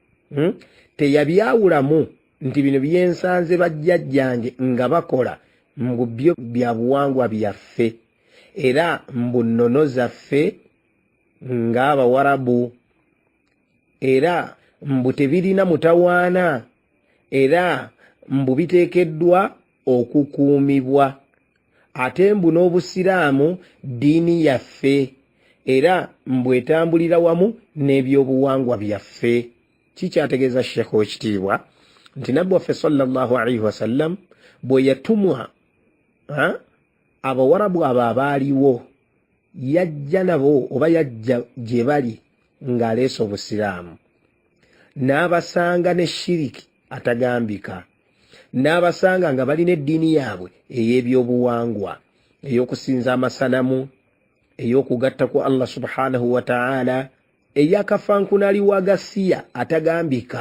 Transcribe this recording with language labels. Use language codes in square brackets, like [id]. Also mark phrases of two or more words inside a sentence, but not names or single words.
[lg] Teyabyawulamu nti bino byensanze bajjajjange nga bakola mbu byo bya buwangwa byaffe, era mbu nnono zaffe ng'Abawarabu, era mbu tebirina mutawaana, era mbu biteekeddwa okukuumibwa, ate mbu n'obusiraamu ddiini yaffe, era mbu etambulira wamu n'ebyobuwangwa byaffe. Kikyategeeza Sheikh w'ekitiibwa nti nabbi waffe [ar] صلى الله عليه وسلم [lg] bwe yatumwa, Abawarabu abo abaaliwo yajja nabo, oba yajja gye bali ng'aleese obusiraamu, n'abasanga ne shiriki atagambika, n'abasanga nga balina eddiini yaabwe ey'ebyobuwangwa, ey'okusinza amasanamu, ey'okugatta ku Allah [ar] سبحانه وتعالى, [lg] eyakafankunali wagasiya atagambika.